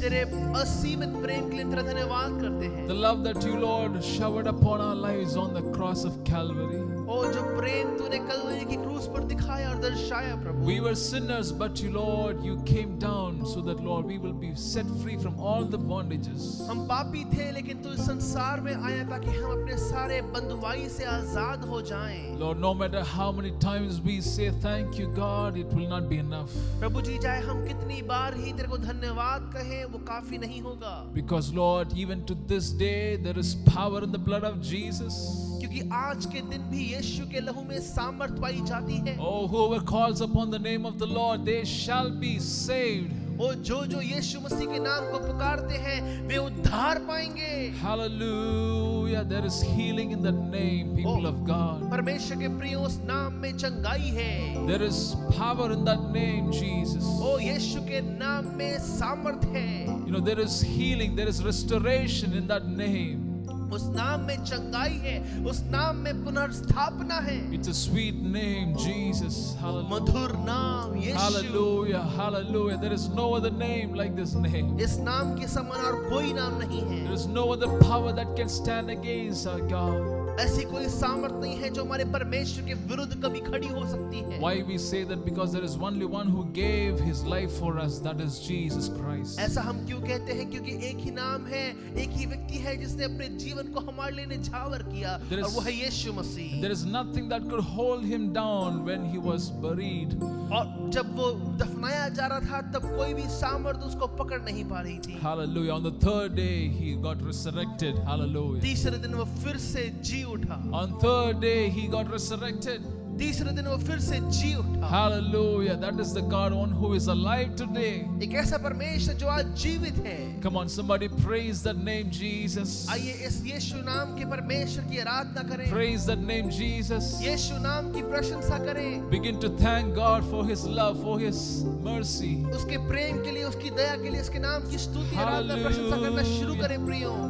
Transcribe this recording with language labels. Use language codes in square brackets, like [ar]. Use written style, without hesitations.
[hi] तेरे असीमित प्रेम के लिए तेरा धन्यवाद करते हैं। [en] The love that you, Lord, showered upon our lives on the cross of Calvary. [hi] ओ जो प्रेम तूने कलवरी की क्रूस पर दिखाया और दर्शाया प्रभु। [en] We were sinners, but you, Lord, you came down so that, Lord, we will be set free from all the bondages. [hi] हम पापी थे लेकिन तू इस संसार में आया ताकि हम अपने सारे बंधुआई से आजाद हो जाएं। [en] Lord, no matter how many times we say thank you, God, it will not be enough. [hi] प्रभु जी चाहे हम कितनी बार ही तेरे को धन्यवाद कहें वो काफी नहीं होगा। [en] Because, Lord, even to this day, there is power in the blood of Jesus. [hi] क्योंकि आज के दिन भी यीशु के लहू में सामर्थ पाई जाती है। [en] Oh, whoever calls upon the name of the Lord, they shall be saved. [hi] ओ जो यीशु मसीह के नाम को पुकारते हैं वे उद्धार पाएंगे। [en] Hallelujah. There is healing in that name, people of God. [hi] परमेश्वर के प्रिय उस नाम में चंगाई है। [en] There is power in that name, Jesus. [hi] ओ यीशु के नाम में सामर्थ है। [en] You know, there is healing, there is restoration in that name. [hi] उस नाम में चंगाई है, उस नाम में पुनर्स्थापना है। [en] It's a sweet name, Jesus. Hallelujah. [hi] मधुर नाम यीशु। [en] Hallelujah. Hallelujah. There is no other name like this name. [hi] इस नाम के समान और कोई नाम नहीं है। [en] There is no other power that can stand against our God. [hi] ऐसी कोई सामर्थ नहीं है जो हमारे परमेश्वर के विरुद्ध कभी खड़ी हो सकती है। [en] Why we say that? Because there is only one who gave his life for us, that is Jesus Christ. [hi] ऐसा हम क्यों कहते हैं? क्योंकि एक ही नाम है, एक ही व्यक्ति है जिसने अपने जीवन को हमारे लिए निछावर किया [en] There [hi] और [en] is- [hi] वो है यीशु मसीह। [en] There is nothing that could hold him down when he was buried. [hi] और जब वो दफनाया जा रहा था तब कोई भी सामर्थ उसको पकड़ नहीं पा रही थी। [en] Hallelujah. On the third day, he got resurrected. Hallelujah. [hi] तीसरे दिन वो फिर से जी उठा। [en] On third day, he got resurrected. [hi] तीसरे दिन वो फिर से जी उठा। [en] Hallelujah. That is the God one who is alive today. [hi] एक ऐसा परमेश्वर जो आज जीवित है। [en] Come on, somebody praise that name, Jesus. [hi] आइए इस यीशु नाम के परमेश्वर की आराधना करें। [en] Praise that name, Jesus. [hi] यीशु नाम की प्रशंसा करें। [en] Begin to thank God for his love, for his mercy. [hi] उसके प्रेम के लिए, उसकी दया के लिए, उसके नाम की स्तुति आराधना प्रशंसा करना शुरू करें प्रियो।